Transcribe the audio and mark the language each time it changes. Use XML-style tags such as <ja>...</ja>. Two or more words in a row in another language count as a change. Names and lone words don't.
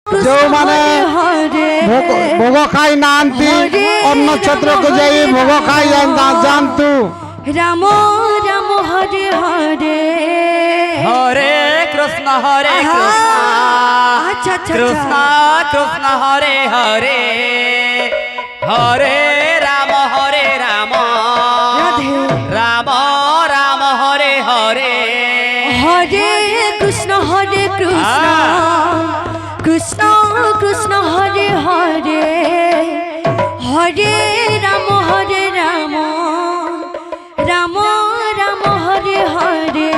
<or>ଯେଉଁମାନେ ଭୋଗ ଖାଇ ନାହାନ୍ତି ଅନ୍ନ କ୍ଷେତ୍ରକୁ ଯାଇ ଭୋଗ ଖାଇ ଯାଆନ୍ତୁ।</or> <sa>ରାମ ରାମ ହରେ ହରେ हरे कृष्ण कृष्ण कृष्ण हरे हरे हरे राम राम राम हरे हरे हरे कृष्ण कृष्ण कृष्ण हरे हरे हरे राम राम राम हरे हरे</sa>